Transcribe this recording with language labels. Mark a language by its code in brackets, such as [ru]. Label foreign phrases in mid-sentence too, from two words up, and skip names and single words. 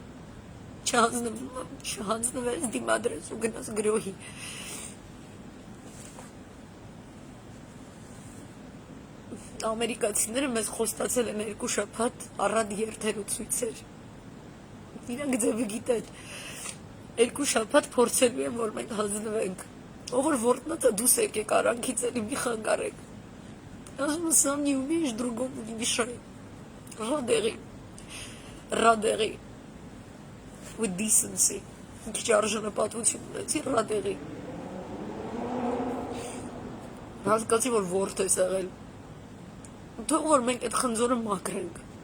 [hy] Չհանձնվես, դիմադրես ու գնաս գրոհի։ Ամերիկացիները մեզ խոստացել են 2 շաբաթ առանց երթելու ցույցեր։ Իրանք ձևը գիտեն։ 2 շաբաթ փորձելու են, որ մենք հանձնվենք։ Ով որ ворտնածը դուս եկեք արանքից էլի մի խանգարեք։ Ասում եմ, [ru] сам не умеешь, другому не мешай։ [hy] Ռադերի։ [en] With decency։ [hy] Քիչ արժանապատվություն ունեցի, ռադերի։ Հասկացի, որ ворթ ես եղել։ Թող որ մենք այդ խնձորը մաքրենք։